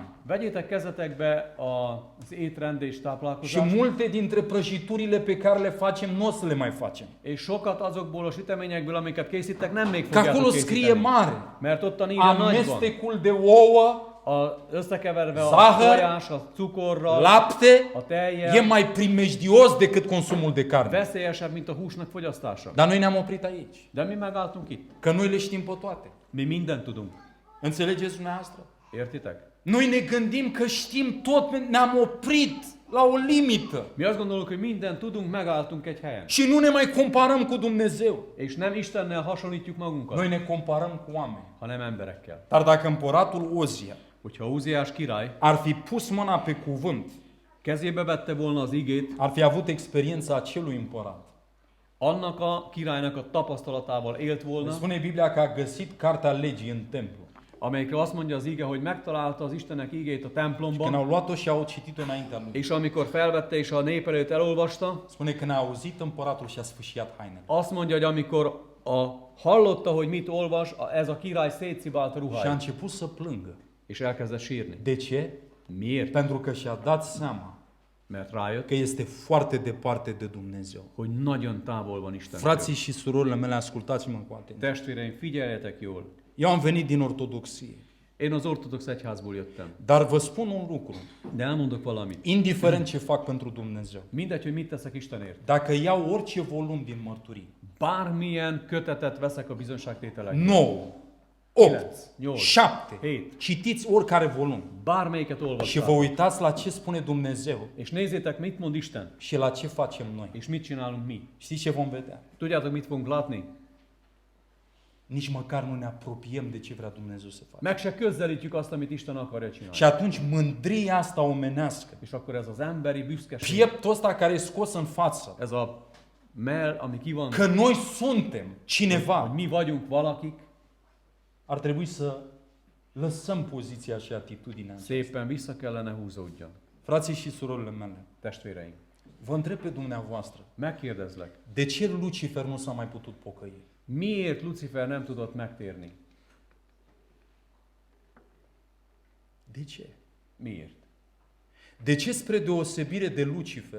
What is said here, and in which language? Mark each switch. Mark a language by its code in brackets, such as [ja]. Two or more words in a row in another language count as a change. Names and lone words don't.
[hu] vegyétek kezetekbe az étrend és [ro] Și [hu] táplálkozást, [ro] multe dintre prăjiturile pe care le facem, nu o să le mai facem. [hu] és sokat azokból a süteményekből, amiket készítek, nem még [ro] Că acolo [hu] fogjátok [ro] scrie [hu] készíteni. [ro] mare. [hu] Mert ott a írja nagyban. [ro] Amestecul de ouă, [hu] Összekeverve a [ro] Zahăr, [hu] tojás, a cukorral, [ro] lapte, [hu] a tejjel, [ro] e mai primejdios decât consumul de carne. [hu] veszélyesebb, mint a húsnak fogyasztása. [ro] Dar noi ne-am oprit aici. [hu] De mi megálltunk itt. [ro] Că noi le știm pe toate. [hu] Mi mindent tudunk. [ro] Înțelegeți dumneavoastră? [hu] Értitek? [ro] Noi ne gândim că știm tot, ne-am oprit la o limită. [hu] Mi azt gondoljuk, hogy mindent tudunk, megálltunk egy helyen. [ro] Și nu ne mai comparăm cu Dumnezeu. [hu] És nem Istennel hasonlítjuk magunkat, [ro] Noi ne comparăm cu oameni. [hu] hanem emberekkel. [ro] Dar dacă împăratul Ozia [hu] Hogyha Úziás király [ro] ar fi pus mâna pe cuvânt, [hu] kezébe vette volna az igét, [ro] ar fi avut experiența acelui împărat. [hu] annak a királynak a tapasztalatával élt volna, [ro] Spune Biblia că a găsit cartea legii în templu. [hu] amelyikre azt mondja az ige, hogy megtalálta az Istennek igét a [ro] Când [hu] templomban, [ro] au luat-o și au citit-o înaintea lui. [hu] és amikor felvette és a nép előtt elolvasta, [ro] Spune că n-a auzit împăratul și a sfâșiat hainele. [hu] azt mondja, hogy amikor hallotta, hogy mit olvas, ez a király szétszibált a [ro] Și a [hu] ruháját, [ro] început să plângă. [hu] és elkezdett sírni. [ro] De ce? [hu] Miért? [ro] Pentru că și-a dat seama [hu] Mert rájött, [ro] că este foarte departe de Dumnezeu. [hu] hogy nagyon távol van Isten. [ro] Frații și surorile mele, ascultați-mă cu atenție. [hu] Testvéreim, figyeljetek jól! [ro] Eu am venit din Ortodoxie, [hu] Én az ortodox egyházból jöttem, [ro] dar vă spun un lucru. [hu] de elmondok valamit. [ro] Indiferent ce fac pentru Dumnezeu, [hu] Mindegy, hogy mit teszek Istenért. [ro] dacă iau orice volum din mărturii, [hu] Bármilyen kötetet veszek a bizonságtételekre, [ro] 9, 8, [hu] 8, [ro] 7, [hu] 7, [ro] citiți oricare volum [hu] bármelyiket [ro] și vă [hu] olvassátok, [ro] uitați la ce spune Dumnezeu [hu] és nézzétek, mit mond Isten, [ro] și la ce facem noi. [hu] és mit csinálunk mi. [ro] Știți ce vom vedea? [hu] Tudjátok, mit fogunk látni? [ro] Nici măcar nu ne apropiem de ce vrea Dumnezeu să facă. [hu] Meg se közelítjük azt, amit Isten akarja csinálni. [ro] Și atunci mândria asta omenească, [hu] És akkor ez az emberi büszkeség, [ro] pieptul ăsta care e scos în față, [hu] ez a mell, ami ki van, [ro] că noi suntem [hu] hogy [ro] cineva, [hu] mi vagyunk valakik, [ro] ar trebui să lăsăm poziția și atitudinea. [hu] szépen vissza kellene húzódjon. [ro] Frații și surorile mele, [hu] Testvéreim, [ro] vă întreb pe dumneavoastră, [hu] megkérdezlek, [ro] de ce Lucifer nu s-a mai putut pocăi? [hu] miért Lucifer nem tudott megtérni? [ro] De ce? [hu] Miért? [ro] De ce spre deosebire de Lucifer,